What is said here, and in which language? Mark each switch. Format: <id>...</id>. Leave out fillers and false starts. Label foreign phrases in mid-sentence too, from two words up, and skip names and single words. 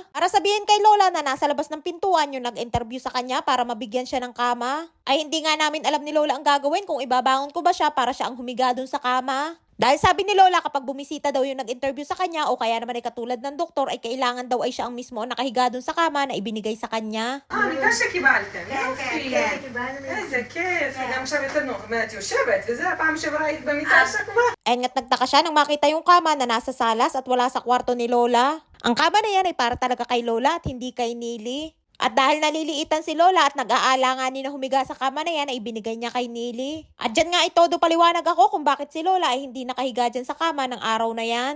<tl>Para sabihin kay Lola na nasa labas ng pintuan yung nag-interview sa kanya para mabigyan siya ng kama. Ay hindi nga namin alam ni Lola ang gagawin kung ibabangon ko ba siya para siya ang humiga dun sa kama. Dahil sabi ni Lola kapag bumisita daw yung nag-interview sa kanya o kaya naman ay katulad ng doktor ay kailangan daw ay siya ang mismo ang nakahiga dun sa kama na ibinigay sa kanya.</tl> <he>בגלל שקיבלתם, יופי. איזה כיף, גם עכשיו יותר נוח, את יושבת, וזה הפעם שעברה היית במיטה שכבה.</he> <tl>Ayun nga't nagtaka siya nang makita yung kama na nasa salas at wala sa kwarto ni Lola. Ang kama na yan ay para talaga kay Lola at hindi kay Nili. At dahil naliliitan si Lola at nag-aalanganin na humiga sa kama na yan ay binigay niya kay Nili. At dyan nga ay todo paliwanag ako kung bakit si Lola ay hindi nakahiga dyan sa kama ng araw na yan.</tl>